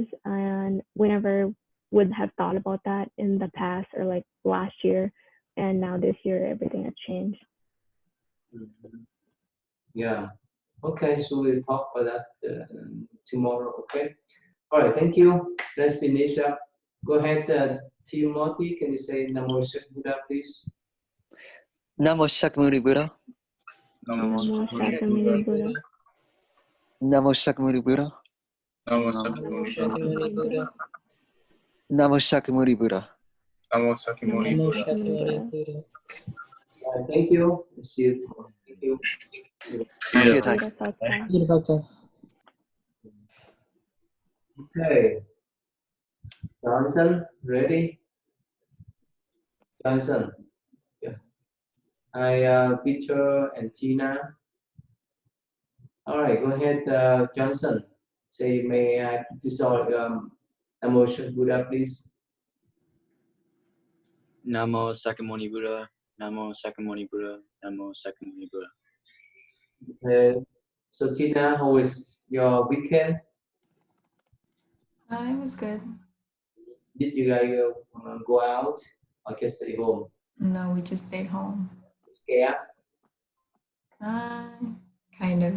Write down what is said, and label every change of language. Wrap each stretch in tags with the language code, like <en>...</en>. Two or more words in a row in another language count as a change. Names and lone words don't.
<en>And we never would have thought about that in the past or like last year. And now this year, everything has changed. Mhm. Yeah. Okay, so we'll talk about that tomorrow. Okay. All right, thank you. Let's finish up. Go ahead, Timothy. Can you say Namo Buddha, please? Namo Shakyamuni Buddha. Namo Namo Shakyamuni Shakyamuni Buddha. Namo Shakyamuni Buddha. Namo Namo Shakyamuni Shakyamuni Buddha. Namo Shakyamuni Buddha. Namo Shakyamuni Namo Buddha. Shakyamuni Buddha. Thank you. See you tomorrow. Thank you. See you, Thai. Buddha Sattva. Buddha. Okay. Johnson, ready? Johnson. Yeah. Hi, Peter and Tina. All right, go ahead, Johnson. Say, may I dissolve emotion Buddha, please? Namo Sakyamuni Buddha. Namo Sakyamuni Buddha. Namo Sakyamuni Buddha. Okay. So Tina, how was your weekend? It was good. Did you guys go out or just stay home? No, we just stayed home. Scared? Kind of.</en>